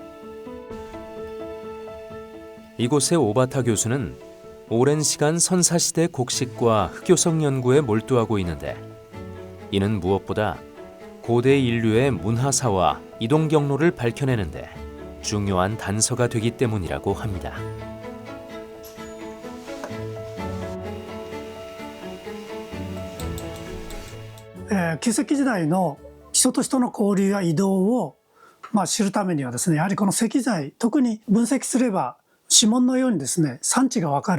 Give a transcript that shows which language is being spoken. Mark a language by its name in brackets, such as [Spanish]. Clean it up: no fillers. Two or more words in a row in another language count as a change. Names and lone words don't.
[Korean] 이곳의 오바타 교수는 오랜 시간 선사시대 곡식과 흑요석 연구에 몰두하고 있는데, 이는 무엇보다 고대 인류의 문화사와 이동 경로를 밝혀내는데 중요한 단서가 되기 때문이라고 합니다. [Japanese] 旧石器時代の人と人の交流や移動を、知るためにはですね、やはりこの石材、特に分析すれば指紋のようにですね、産地がわかる。